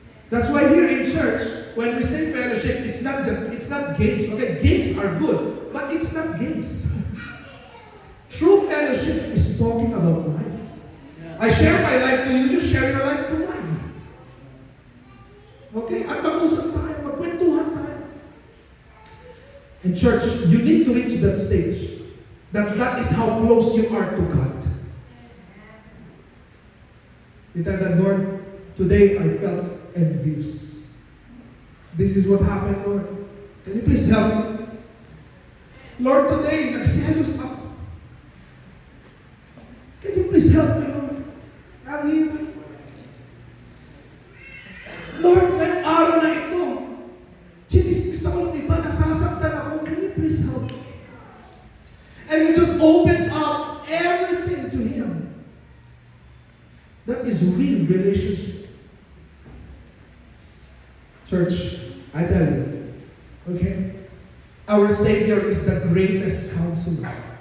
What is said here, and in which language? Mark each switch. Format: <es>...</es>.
<en>That's why here in church, when we say fellowship, it's not games. Okay, games are good, but it's not games. True fellowship is talking about life. I share my life to you, you share your life to mine. Okay?</en> <tl>At mag-usap tayo, magkwentuhan tayo.</tl> <en>In church, you need to reach that stage. That is how close you are to God. You tell God, Lord, today I felt envious. This is what happened, Lord. Can you please help me? Lord, today,</en> <tl>nagselos ako.</tl> <en>Can you please help me, Lord? I'm here.</en> <tl>Lord, may araw na ito. Sinismis ako ng iba, nasasaktan ako.</tl> <en>Can you please help me? And you just open up everything to Him. That is real relationship. Church, I tell you, okay? Our Savior is the greatest counselor.</en>